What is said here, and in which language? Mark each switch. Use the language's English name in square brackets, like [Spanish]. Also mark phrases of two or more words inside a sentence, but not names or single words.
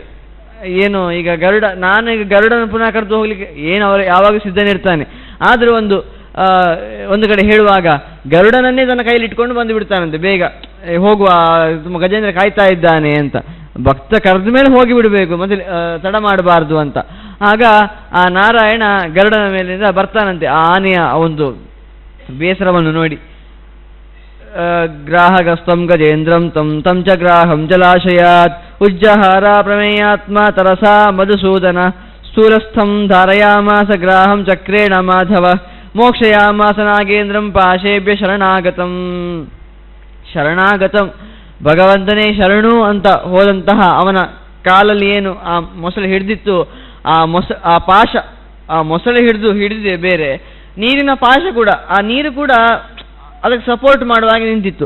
[Kannada] ಏನು ಈಗ ನಾನು ಈಗ ಗರುಡನ ಪುನಃ ಕರೆದು ಹೋಗ್ಲಿಕ್ಕೆ ಏನು ಅವರು ಯಾವಾಗ ಸಿದ್ಧನಿರ್ತಾನೆ, ಆದರೂ ಒಂದು ಕಡೆ ಹೇಳುವಾಗ ಗರುಡನನ್ನೇ ತನ್ನ ಕೈಲಿ ಇಟ್ಕೊಂಡು ಬಂದು ಬಿಡ್ತಾನಂತೆ, ಬೇಗ ಹೋಗುವ ಗಜೇಂದ್ರ ಕಾಯ್ತಾ ಇದ್ದಾನೆ ಅಂತ. ಭಕ್ತ ಕರೆದ ಮೇಲೆ ಹೋಗಿ ಬಿಡಬೇಕು, ಮತ್ತೆ ತಡ ಮಾಡಬಾರ್ದು ಅಂತ. ಆಗ ಆ ನಾರಾಯಣ ಗರುಡನ ಮೇಲಿಂದ ಬರ್ತಾನಂತೆ. ಆ ಆನೆಯ ಒಂದು ಬೇಸರವನ್ನು ನೋಡಿ [Sanskrit] ಗ್ರಾಹಕಸ್ತ್ವಂ ಗಜೇಂದ್ರಂ ತಂ ತಂ ಚ ಗ್ರಾಹಂ ಜಲಾಶಯಾತ್ ಉಜ್ಜಹಾರ ಪ್ರಮೇಯಾತ್ಮ ತರಸಾ ಮಧುಸೂದನ ಸ್ಥೂಲಸ್ಥಂ ಧಾರಯಾಮಾಸ ಗ್ರಾಹಂ ಚಕ್ರೇಣ ಮಾಧವ ಮೋಕ್ಷಯಾಮಾಸ ನಾಗೇಂದ್ರಂ ಪಾಶೇಭ್ಯ ಶರಣಾಗತಂ. [Kannada] ಶರಣಾಗತಂ ಭಗವಂತನೇ ಶರಣು ಅಂತ ಹೋದಂತಹ ಅವನ ಕಾಲಲ್ಲಿ ಏನು ಆ ಮೊಸಳೆ ಹಿಡಿದಿತ್ತು, ಆ ಪಾಶ, ಆ ಮೊಸಳೆ ಹಿಡಿದಿದೆ ಬೇರೆ, ನೀರಿನ ಪಾಶ ಕೂಡ, ಆ ನೀರು ಕೂಡ ಅದಕ್ಕೆ ಸಪೋರ್ಟ್ ಮಾಡುವಾಗ ನಿಂತಿತ್ತು.